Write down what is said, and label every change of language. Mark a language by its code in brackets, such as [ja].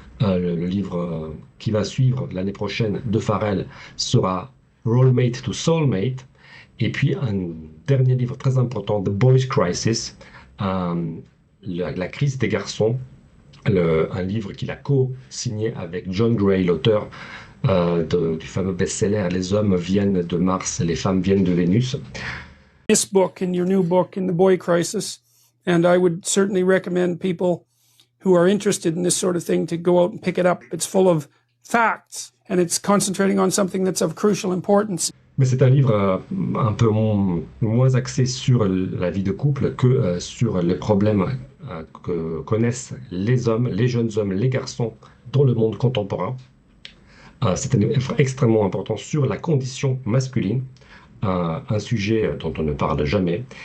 [fr] Le livre qui va suivre l'année prochaine de Farrell sera Roommate to Soulmate, et puis un dernier livre très important, The Boys Crisis, la crise des garçons, un livre qu'il a co-signé avec John Gray, l'auteur du fameux best-seller Les hommes viennent de Mars, les femmes viennent de Vénus. [en] This book and your new book in the boy crisis, and I would certainly recommend people who are interested in this sort of thing to go out and pick it up. It's full of facts and it's concentrating on something that's of crucial importance. [fr] Mais c'est un livre un peu moins axé sur la vie de couple que sur les problèmes que connaissent les hommes, les jeunes hommes, les garçons dans le monde contemporain. C'est un livre extrêmement important sur la condition masculine, un sujet dont on ne parle jamais.